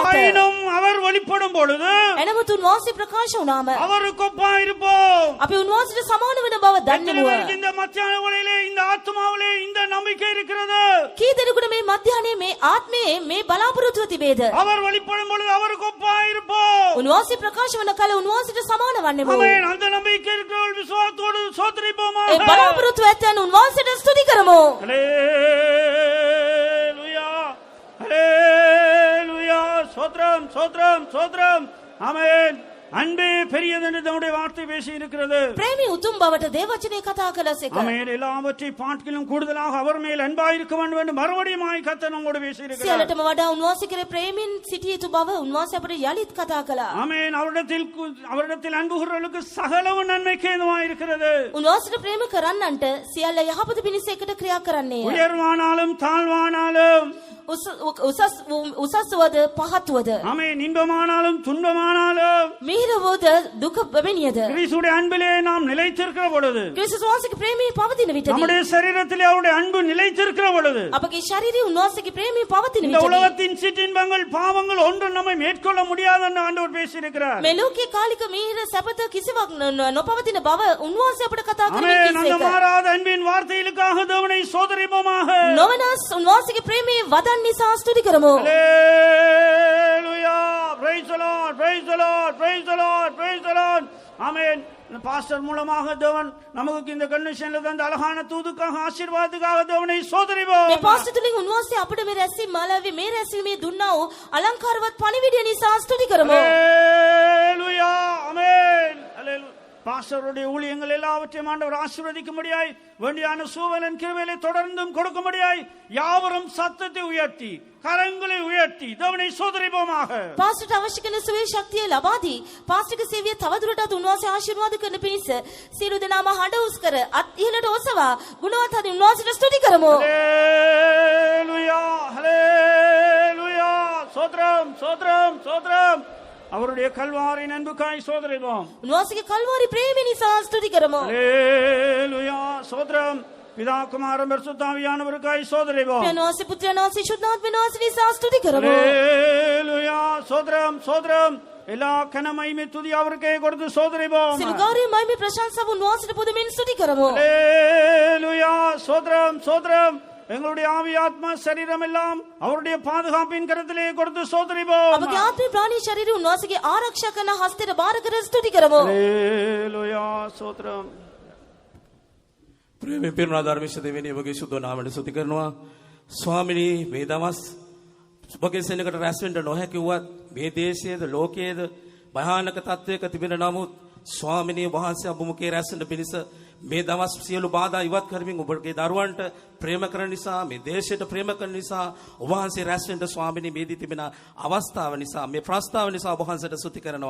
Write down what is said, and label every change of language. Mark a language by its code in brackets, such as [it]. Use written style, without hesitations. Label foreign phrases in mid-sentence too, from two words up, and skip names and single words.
[ta] ஆயினும் அவர் வெளிப்படும் பொழுது [si] එනමුත් උන්වහන්සේ ප්‍රකාශ වුණාම [ta] அவருக்கு ஒப்பாய் இருப்போம். [si] අපි උන්වහන්සේට සමාන වෙන බව දන්නෙමුව. [ta] இந்த மத்தியான வேளையிலே இந்த ஆத்மாவிலே இந்த நம்பிக்கை இருக்கிறது. [si] කී දෙනෙකුට මේ මධ්‍යහනේ මේ ආත්මයේ මේ බලාපොරොත්තුව තිබේද? [ta] அவர் வெளிப்படும் பொழுது அவருக்கு ஒப்பாய் இருப்போம். [si] උන්වහන්සේ ප්‍රකාශ වන කල උන්වහන්සේට සමාන වන්නෙමුව. [ta] ஆமென். அந்த நம்பிக்கை இருக்கிறவர்கள் விசுவாசத்தோடு சோதரிப்போமாக. [si] ඒ බලාපොරොත්තුව ඇත්තන් උන්වහන්සේට ස්තුති කරමු. [ta] ஹல்லேலூயா ஹல்லேலூயா. சோத்ரம் சோத்ரம் சோத்ரம். ஆமென். அன்பே பெரியது என்று நம்முடைய வார்த்தை பேசி இருக்கிறது. [si] ප්‍රේමී උතුම් බවට දේවචනේ කතා කළසේක. [ta] ஆமென். எல்லாவற்றை பார்க்கிலும் கூடுதலாக அவர் மேல் அன்பாய் இருக்க வேண்டும் என்று மறுபடியும் கர்த்தர் நம்மோடு பேசி இருக்கிறார். [si] සියලටම වඩා උන්වහන්සේ කරේ ප්‍රේමෙන් සිටිය යුතු බව උන්වහන්සේ අපට යලිත් කතා කළා. [ta] ஆமென். அவரிடத்தில் அன்பு கூறுவர்களுக்கு சகலவும் நன்மைக்கு ஏதுவாய் இருக்கிறது. [si] උන්වහන්සේට ප්‍රේම කරන්නන්ට සියල්ල යහපත පිණිස එකට ක්‍රියා කරන්නේය. [ta] உயர்வானாலும் தாழ்வானாலும் [si] උසස් වද පහත් වද. [ta] ஆமென். இன்பமானாலும் துன்பமானாலும் [si] මිහිරවද දුක බැමිනියද. [ta] கிறிஸ்துவின் அன்பிலே நாம் நிலைத்திருக்கிற பொழுது, [si] ක්‍රිස්තුස් වහන්සේගේ ප්‍රේමයේ පවතින විටදී [ta] நம்முடைய சரீரத்திலே அவருடைய அன்பு நிலைத்திருக்கிற பொழுது, [si] අපගේ ශරීරයේ උන්වහන්සේගේ ප්‍රේමයේ පවතින [ta] இந்த [si] විටදී [ta] உலகத்தின் சிற்றின்பங்கள் பாவங்கள் ஒன்றும் நம்மை மேற்கொள்ள முடியாது என்று ஆண்டவர் பேசியிருக்கிறார். [si] මේ ලෝකයේ කාලික මිහිර සැපත කිසිවක් නොපවතින බව උන්වහන්සේ අපට කතා කරන්නේ [ta] ஆமென். அந்த [si] කිසිසේක. [ta] மாறாத அன்பின் வார்த்தைகளுக்காக தேவனை சோதரிப்போமாக. [si] නොවනස් උන්වහන්සේගේ ප්‍රේමයේ වදන් නිසා ස්තුති කරමු. [en] Hallelujah. Praise the Lord. Praise the Lord. Praise the Lord. Praise the Lord. [ta] ஆமென். பாஸ்டர் மூலமாக தேவன் நமக்கு இந்த கன்வென்ஷன்ல தந்த அழகான தூதுக்காக ஆசீர்வாதத்துக்காக தேவனை சோதரிப்போம். [si] මේ පාස්ටර් තුලින් උන්වහන්සේ අපිට මේ රැස්වීම මාලාවේ මේ රැස්වීමේ දුන්නා වූ අලංකාරවත් පණිවිඩය නිසා ස්තුති කරමු. [en] Hallelujah. ஆமென். Hallelujah. [ta] பாஸ்டருடைய ஊழியங்கள் எல்லாவற்றையும் ஆண்டவர் ஆசீர்வதிக்கும்படியாய் வேண்டியான சூழலின் கிருபையிலே தொடர்ந்தும் கொடுக்கும்படியாய் யாவரும் சத்தத்தை உயர்த்தி கரங்களை உயர்த்தி தேவனை சோதரிப்போமாக. [si] පාස්ටර්ට අවශ්‍ය කරන සුවේ ශක්තිය ලබා දී පාස්ටර්ගේ සේවය තවදුරටත් උන්වහන්සේ ආශිර්වාද කරන පිණිස සියලු දෙනාම හඬ උස් කර අත් ඉහළට ඔසවා ගුණවත් හදි උන්වහන්සේට ස්තුති කරමු. [en] Hallelujah. Hallelujah. [ta] சோத்ரம் சோத்ரம் சோத்ரம். அவருடைய கல்வாரின் அன்புக்காய் சோதரிப்போம். [si] උන්වහන්සේගේ කල්වාරි ප්‍රේමය නිසා ස්තුති කරමු. [ta] Hallelujah. சோத்ரம். பிதா குமாரன் பரிசுத்த ஆவியானவருக்காய் சோதரிப்போம். [si] උන්වහන්සේ පුත්‍රයන් වහන්සේ ශුද්ධාත්ම වහන්සේ නිසා ස්තුති කරමු. [ta] Hallelujah. சோத்ரம் சோத்ரம். எல்லா கனமகிமை துதி அவருக்கே கொடுத்து சோதரிப்போம். [si] සියලු ගෞරවය මහිමේ ප්‍රශංසාව උන්වහන්සේට පුදමින් ස්තුති කරමු. [ta] Hallelujah. சோத்ரம் சோத்ரம். எங்களுடைய ஆவி ஆத்மா சரீரம் எல்லாம் அவருடைய பாதுகாப்பின் கரத்திலே கொடுத்து சோதரிப்போம். [si] අපගේ ආත්මේ ප්‍රාණී ශරීරය උන්වහන්සේගේ ආරක්ෂා කරන හස්තයට බාර කර ස්තුති කරමු. Hallelujah. සෝත්‍රම්. ප්‍රේමයෙන් පිරුණා ධර්මිෂ්ඨ දෙවියනි ඔබගේ සුද්ධ නාමයට ස්තුති කරනවා. ස්වාමිනී මේ දවස් ඔබගේ සෙනඟට රැස් වෙන්න නොහැකි වුවත් මේ දේශයේද ලෝකයේද භයානක තත්වයක තිබෙන නමුත් ස්වාමිනී වහන්සේ ඔබ මුඛේ රැස් වෙන්න පිණිස මේ දවස් සියලු බාධා ඉවත් කරමින් ඔබගේ දරුවන්ට ප්‍රේම කරන නිසා මේ දේශයට ප්‍රේම කරන නිසා ඔබ වහන්සේ රැස් වෙන්න ස්වාමිනී මේ දී තිබෙන අවස්ථාව නිසා මේ ප්‍රස්තාව නිසා ඔබ වහන්සේට ස්තුති කරනවා.